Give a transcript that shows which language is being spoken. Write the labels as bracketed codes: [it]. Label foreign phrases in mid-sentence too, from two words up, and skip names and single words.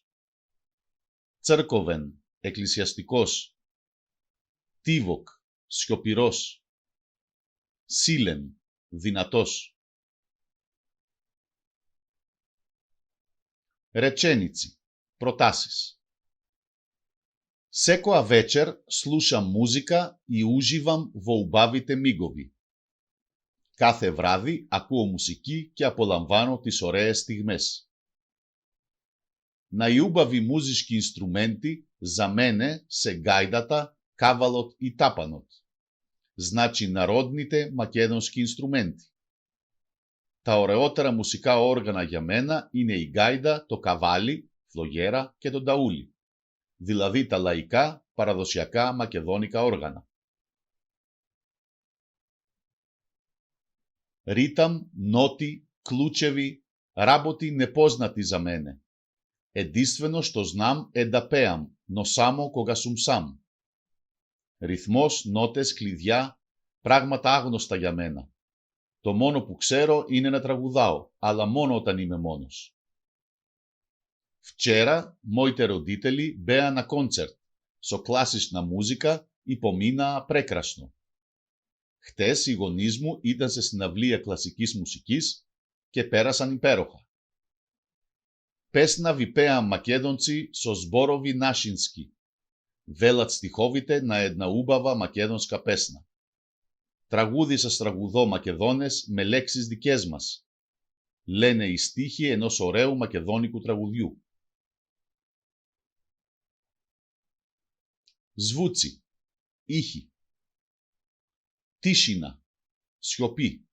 [el] Τσέρκοβεν, εκκλησιαστικός. Τίβοκ, σιωπηρός. Σίλεν, δυνατός. Ρετσένιτσι, προτάσεις. [mk] Секоја вечер слушам музика и уживам во убавите мигови. [el] Κάθε βράδυ ακούω μουσική και απολαμβάνω τις ωραίες στιγμές. [mk] Најубави музички инструменти за мене се гајдата, кавалот и тапанот. Значи народните македонски инструменти. [el] Τα ωραιότερα μουσικά όργανα για μένα είναι η γκάιντα, το καβάλι, φλογέρα και το νταούλι. Δηλαδή τα λαϊκά, παραδοσιακά μακεδόνικα όργανα. [mk] Ритам, ноти, клучеви, работи непознати за мене. Единствено што знам е да пеам, но само кога сум сам. [el] Ρυθμός, νότες, κλειδιά, πράγματα άγνωστα για μένα. Το μόνο που ξέρω είναι να τραγουδάω, αλλά μόνο όταν είμαι μόνος. [mk] Вчера моите родители беа на концерт со класична музика и поминаа прекрасно. [el] Χτες οι γονείς μου ήταν σε συναυλία κλασικής μουσικής και πέρασαν υπέροχα. [mk] Песна випеа Македонци со зборови нашински. Велат стиховите на една убава македонска песна. [el] Τραγούδισα τραγουδό Μακεδόνες με λέξεις δικές μας. Λένε οι στίχοι ενός ωραίου μακεδόνικου τραγουδιού. Σβούτσι, ήχη. Τίσινα, σιωπή.